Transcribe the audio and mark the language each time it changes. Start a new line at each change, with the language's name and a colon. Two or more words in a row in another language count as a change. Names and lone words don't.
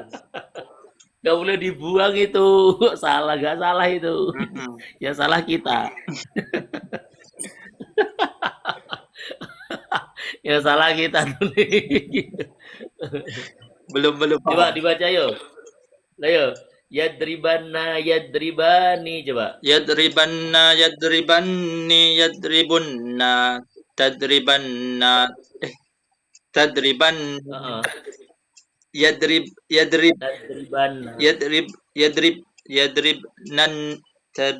Indonesian: Gak boleh dibuang itu. Salah, gak salah itu. Mm-mm. Ya salah kita. Ya salah kita tuh nih. Belum Coba paham. dibaca yuk.
Arabic: Ayo. يضربنّ، يضربان. Coba. يضربنّ، يضربانّ، يضربنّ، تضربنّ، تضربان, Heeh. يضرب، يضرب, يضربنّ. يضرب، يضرب، يضرب، نن، تض,